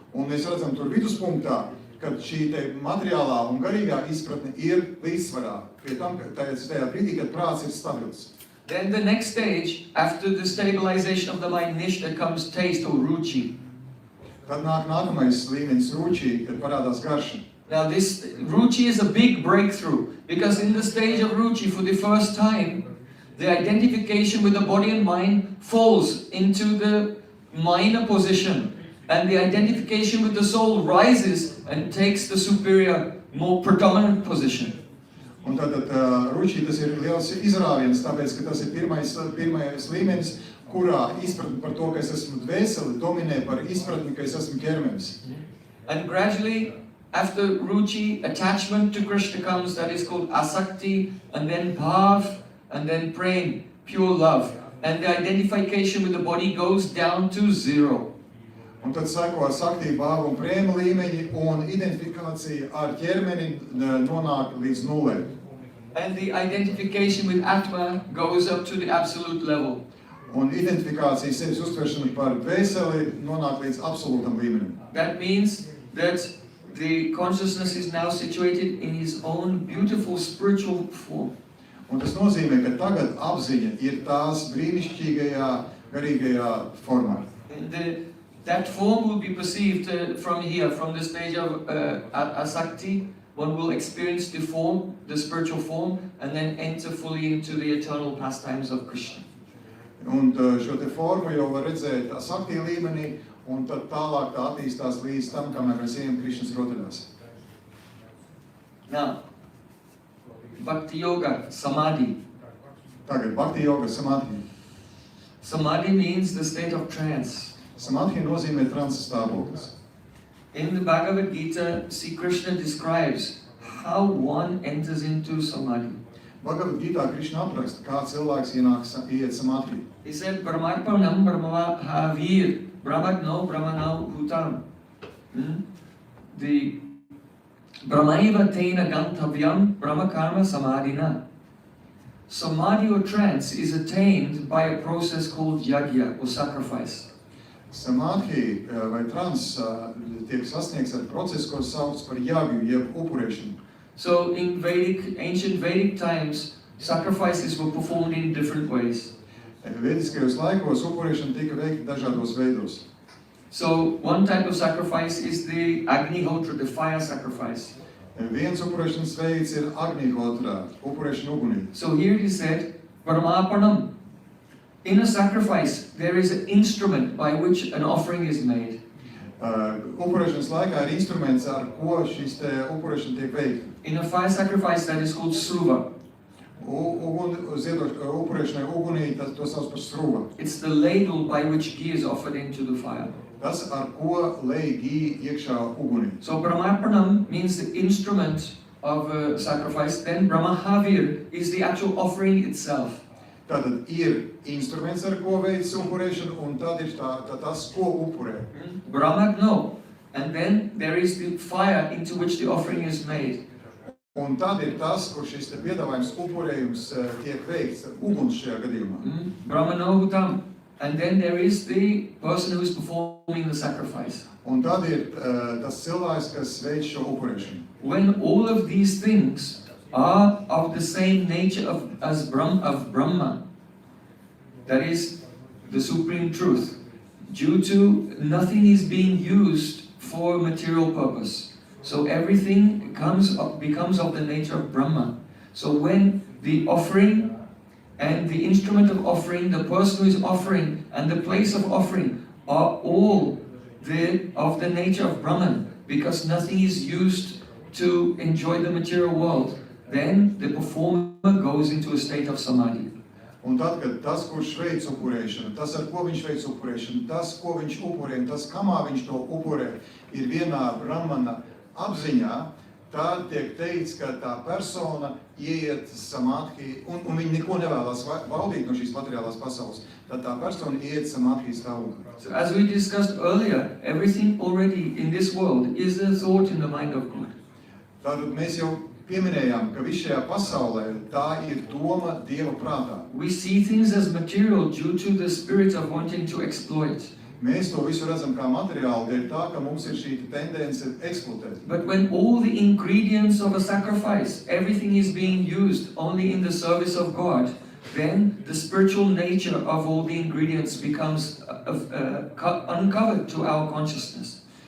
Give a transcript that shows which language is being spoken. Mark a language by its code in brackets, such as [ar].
[lv] Un mēs redzam tur viduspunktā, kad šī te materiālā un garīgā izpratne ir līdzsvarā. Pie tam, tajā brīdī, kad prāts ir stabils. [en] Then the next stage, after the stabilization of the mind, nishta, comes taste or ruchi. [lv] Tad nākamais līmenis ruchi, kad parādās garša. [en] Now this ruchi is a big breakthrough, because in the stage of ruchi, for the first time, the identification with the body and mind falls into the minor position, and the identification with the soul rises and takes the superior, more predominant position. [lv] Un tātad ruči tas ir liels izrāviens, tāpēc, ka tas ir pirmais līmenis, kurā izpratne par to, ka es esmu dvēseli, dominē par izpratni, ka es esmu ķermenis. [en] And gradually, after ruchi, attachment to Krishna comes, that is called asakti, and then bhav, and then prem, pure love. And the identification with the body goes down to 0. [lv] Un tad seko sakti, bhava un prēma līmeņi, un identifikācija ar ķermeni nonāk līdz nulē. [en] And the identification with Atma goes up to the absolute level. [lv] Un identifikācija sevis uztveršana par dvēseli nonāk līdz absolūtam līmenim. [en] That means that the consciousness is now situated in his own beautiful spiritual form. [lv] Un tas nozīmē, ka tagad apziņa ir tās brīnišķīgajā, garīgajā formā. [en] And that form will be perceived from here, from the stage of asakti. One will experience the form, the spiritual form, and then enter fully into the eternal pastimes of Krishna. [lv] Un šo te formu jau var redzēt sakti līmenī, un tad tālāk tā attīstās līdz tam, kamēr mēs ejam Krišnas rotaļās. [en] Now, Bhakti Yoga, Samadhi. [lv] Tagad Bhakti Yoga, Samadhi. [en] Samadhi means the state of trance. [lv] Samadhi nozīmē transa stāvoklis. [en] In the Bhagavad Gita, Sri Krishna describes how one enters into Samadhi. [lv] Bhagavad Gītā Krišna apraksta, kā cilvēks iet Samadhi. [sa] He said, Brahmarpanam Brahmava Havir, Brahmagno Brahmanau Bhutam. The Brahmaiva Tena Gantavyam Brahmakarma Samadhina. [en] Samadhi or trance is attained by a process called yagya or sacrifice. [lv] Samadhi vai trans tiek sasniegts ar procesu, ko sauc par jāgju, jeb upurēšanu. [en] So in ancient Vedic times, sacrifices were performed in different ways. [lv] Vediskajos laikos upurēšana tika veikta dažādos veidos. [en] So one type of sacrifice is the Agnihotra, the fire sacrifice. [lv] Viens upurēšanas veids ir Agnihotra, upurēšana ugunī. [en] So here it is said, Paramapanam. In a sacrifice, there is an instrument by which an offering is made. [lv] Upurēšanas laikā ir instruments, ar ko šis te upurēšana tiek veikta. [en] In a fire sacrifice, that is called sruva. [lv] Upurēšanai ugunī, to sauc par sruva. [en] It's the ladle by which ghee is offered into the fire. [lv] Tas, ar ko lej gī iekšā ugunī. [en] So Brahmarpanam means the instrument of sacrifice. Then Brahmahavir is the actual offering itself. [lv] Tātad ir instruments, ar ko veic upurēšanu, un tad ir tas, ko upurē. [sa] Brahmagno. [en] And then there is the fire into which the offering is made. [lv] Un tad ir tas, kur šis te piedāvājums upurējums tiek veikts, uguns šajā gadījumā. [sa] Brahmano Hutam. [en] And then there is the person who is performing the sacrifice. [lv] Un tad ir tas cilvēks, kas veic šo upurēšanu. [en] When all of these things are of the same nature of Brahma, that is the supreme truth, due to nothing is being used for material purpose. So everything becomes of the nature of Brahma. So when the offering and the instrument of offering, the person who is offering, and the place of offering are all of the nature of Brahman, because nothing is used to enjoy the material world, then the performer goes into a state of samadhi. [lv] Un tad, kad tas, kurš veic upurēšanu, tas, ar ko viņš veic upurēšanu, tas, ko viņš upurē, un tas, kamā viņš to upurē, ir vienā Brahmana apziņā, tad tiek teikts, ka tā persona ieiet samadhi, un viņi neko nevēlas baudīt no šīs materiālās pasaules, tad tā persona ieiet samadhi stāvoklī. [en] So as we discussed earlier, everything already in this world is a thought in the mind of God. [lv] Tātad mēs jau pieminējām, ka viss šajā pasaulē tā ir doma Dieva prātā. [en] We see things as material due to the spirit of wanting to exploit. [lv] Mēs to visu redzam kā materiālu, dēļ tā, ka mums ir šī tendence eksploatēt. [en] But when all the ingredients of a sacrifice, everything is being used only in the service of God, then the spiritual nature of all the ingredients becomes uncovered to our consciousness.